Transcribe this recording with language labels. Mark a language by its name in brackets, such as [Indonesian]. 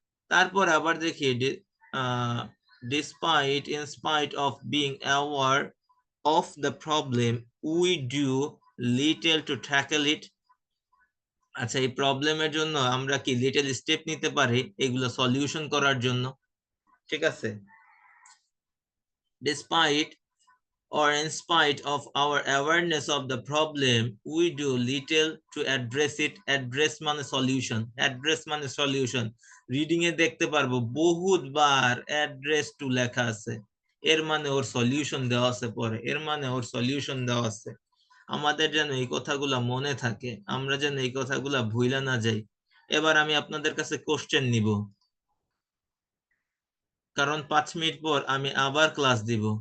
[English] তারপর আবার দেখি despite in spite of being aware of the problem we do little to tackle it. [Bangla] আচ্ছা, এই প্রবলেমের জন্য আমরা কি লিটল স্টেপ নিতে পারি এগুলো সলিউশন করার জন্য? ঠিক আছে, despite [English] or in spite of our awareness of the problem, we do little to address it. Address মানে solution, address মানে solution। [Bangla] রিডিং এ দেখতে পারবো বহুতবার address to লেখা আছে, এর মানে ওর সলিউশন দেওয়া আছে, পরে এর মানে ওর সলিউশন দেওয়া আছে। আমাদের যেন এই কথাগুলা মনে থাকে, আমরা যেন এই কথাগুলা ভুইলা না যাই। এবার আমি আপনাদের কাছে কোশ্চেন নিব, কারণ 5 মিনিট পর আমি আবার ক্লাস দিব।